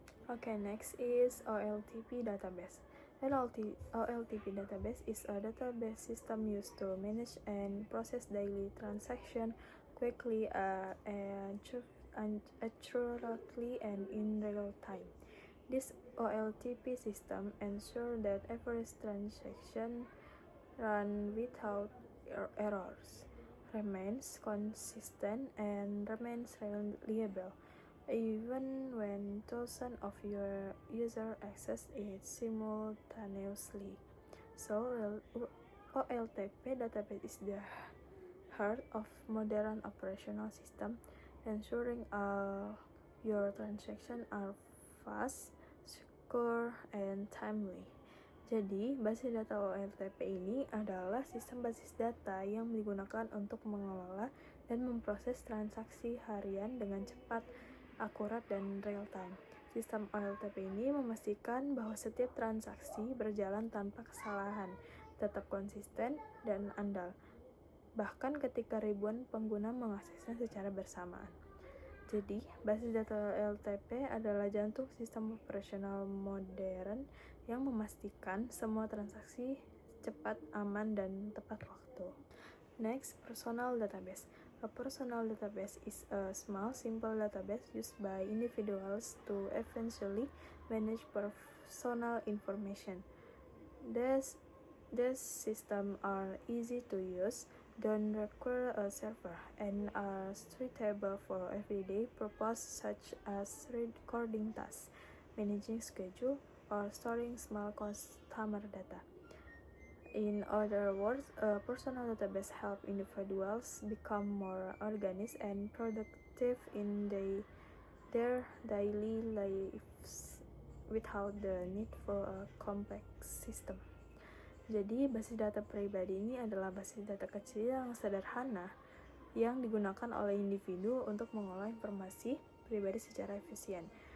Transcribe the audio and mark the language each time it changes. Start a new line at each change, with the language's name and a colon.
English: Okay, next is OLTP database. OLTP database is a database system used to manage and process daily transactions quickly and accurately and in real time. This OLTP system ensures that every transaction runs without errors, remains consistent, and remains reliable, even when thousands of your users access it simultaneously. So, OLTP database is the heart of modern operational system, ensuring all your transactions are fast, secure, and timely.
Indonesian: Jadi, basis data OLTP ini adalah sistem basis data yang digunakan untuk mengelola dan memproses transaksi harian dengan cepat, akurat, dan real time. Sistem OLTP ini memastikan bahwa setiap transaksi berjalan tanpa kesalahan, tetap konsisten, dan andal, bahkan ketika ribuan pengguna mengaksesnya secara bersamaan. Jadi, basis data OLTP adalah jantung sistem operasional modern yang memastikan semua transaksi cepat, aman, dan tepat waktu.
English: Next, personal database. A personal database is a small, simple database used by individuals to eventually manage personal information. These systems are easy to use, don't require a server, and are suitable for everyday purposes such as recording tasks, managing schedule, or storing small customer data. In other words, a personal database helps individuals become more organized and productive in their daily lives without the need for a complex system.
Indonesian: Jadi, basis data pribadi ini adalah basis data kecil yang sederhana yang digunakan oleh individu untuk mengolah informasi pribadi secara efisien.